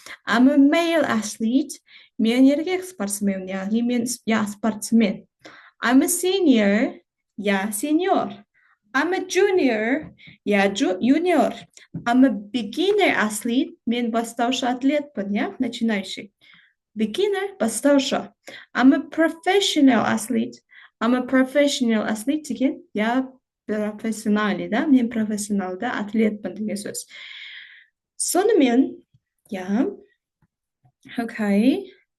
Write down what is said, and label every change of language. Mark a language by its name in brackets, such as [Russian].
[English] I'm a male athlete. [Kazakh] Мен еркек спортсмен, яғни мен спортсмен. [English] I'm a senior. Senior. I'm a junior. Junior. I'm a beginner athlete. [Kazakh] Мен бастаушы атлетпін, [Russian] начинающий. [English] Beginner, бастаушы. I'm a professional athlete. I'm a professional athlete [Kazakh] деген, [Russian] я профессиональ, да, [Kazakh] мен профессионалды атлетпін деген сөз. Сонымен, я, окей.